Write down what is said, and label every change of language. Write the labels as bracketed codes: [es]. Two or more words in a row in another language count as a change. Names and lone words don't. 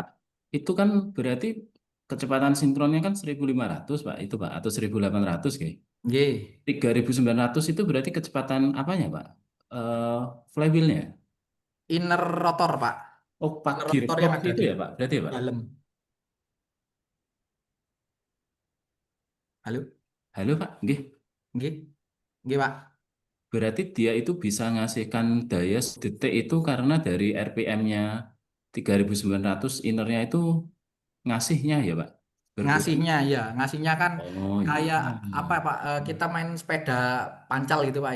[id] Itu kan berarti kecepatan sinkronnya kan 1.500 Pak, itu Pak, atau 1.800 kayak. Nggih. 3.900 itu berarti kecepatan apanya Pak? Flywheelnya. [en] Inner rotor, [id] Pak. Oh, Pak [en] Inner rotor [id] yang gearbox ada itu di ya Pak, berarti ya Pak. dalam. Halo? Halo Pak, nggih. Nggih. Nggih, Pak. Berarti dia itu bisa ngasihkan daya sedetik itu karena dari RPM-nya 3.900 innernya itu ngasihnya ya Pak, berkurang. Ngasihnya ya, ngasihnya kan Oh iya. kayak apa Pak? Kita main sepeda pancal gitu Pak ya.